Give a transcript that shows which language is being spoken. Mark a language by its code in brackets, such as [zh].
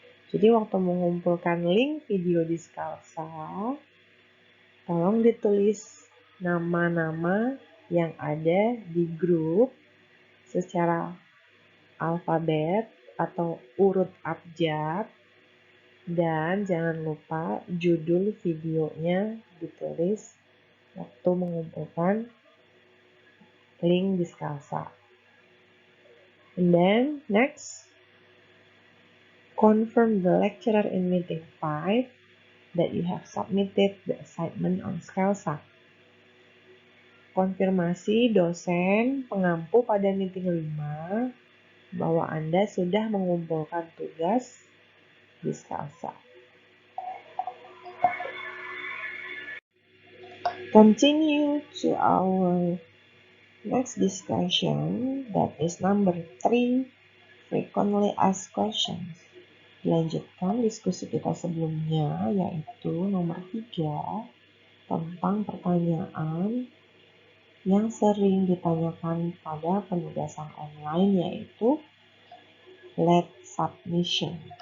[id] Jadi waktu mengumpulkan link video di Scalsa, tolong ditulis nama-nama yang ada di grup secara alfabet atau urut abjad, dan jangan lupa judul videonya ditulis waktu mengumpulkan link di Scalsa. [en] And then next, confirm the lecturer in meeting 5 that you have submitted the assignment on Scalsa. [id] Konfirmasi dosen pengampu pada meeting 5 bahwa Anda sudah mengumpulkan tugas di Scalsa. [en] Continue to our next discussion, that is number 3, frequently asked questions. [id] Dilanjutkan diskusi kita sebelumnya, yaitu nomor 3, tentang pertanyaan yang sering ditanyakan pada penugasan online, yaitu late submission.